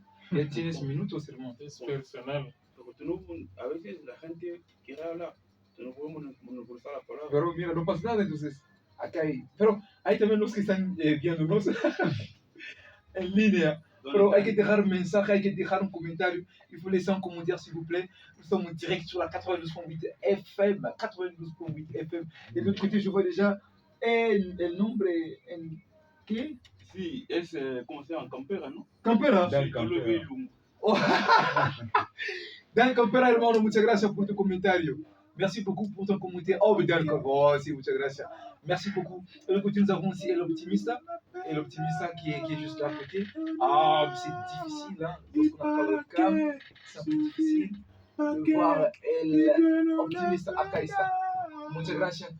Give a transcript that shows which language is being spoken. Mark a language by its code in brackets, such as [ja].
[es] Ya tienes minutos, hermano. Es personal. Pero tú no, a veces la gente quiere hablar, tú no puedes monopolizar la palabra. Pero mira, no pasa nada, entonces. Acá hay. Pero hay también los que están viéndonos en línea. Pero hay que dejar un mensaje, hay que dejar un comentario. [fr] Il faut laisser un commentaire, s'il vous plaît. Nous sommes en direct sur la 92.8 FM. 92.8 FM. Et de l'autre côté, je vois déjà [es] el nombre. ¿Qué? Sí, es como se llama, Campera, ¿no? Campera. Sí, yo lo vi lungo. Oh. Dan Campera, hermano, muchas gracias por tu comentario. [fr] Merci beaucoup pour ton commentaire. Oh, mais Dan Campera, oh, [es] si, muchas gracias. [fr] Merci beaucoup. De l'autre côté, nous avons aussi l'optimiste. Et l'optimiste qui est juste là à côté. Ah, mais c'est difficile, hein. Lorsqu'on n'a pas le cam, c'est un peu difficile de voir l'optimiste à Kaïsa. [es] Muchas gracias.